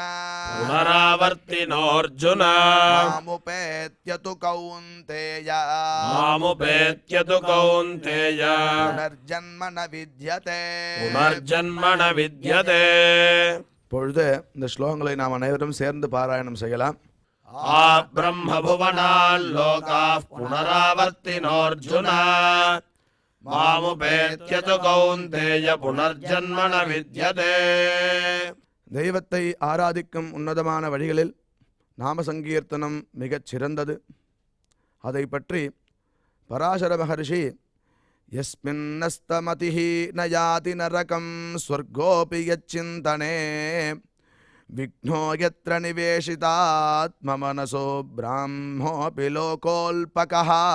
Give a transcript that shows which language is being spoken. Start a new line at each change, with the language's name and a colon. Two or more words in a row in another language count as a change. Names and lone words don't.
Sanskrit: पुनरावर्तिनोऽर्जुन मामुपेत्य तु कौन्तेय मामुपेत्य तु कौन्तेय पुनर्जन्म न विद्यते पुनर्जन्म न विद्यते.
Tamil: இப்பொழுது இந்த ஸ்லோகங்களை நாம் அனைவரும் சேர்ந்து பாராயணம் செய்யலாம்.
Sanskrit: आब्रह्मभुवनाल्लोकाः पुनरावर्तिनोऽर्जुन मामुपेत्य तु कौन्तेय पुनर्जन्म न विद्यते.
Tamil: தெய்வத்தை ஆராதிக்கும் உன்னதமான வழிகளில் நாம சங்கீர்த்தனம் மிகச் சிறந்தது. அதை பற்றி பராசர மகர்ஷி
Sanskrit: यस्मिन्न्यस्तमतिर्न याति नरकं स्वर्गोऽपि यच्चिन्तने विघ्नो यत्र निवेशितात्म मनसो ब्राह्मोऽपि लोकोऽल्पकः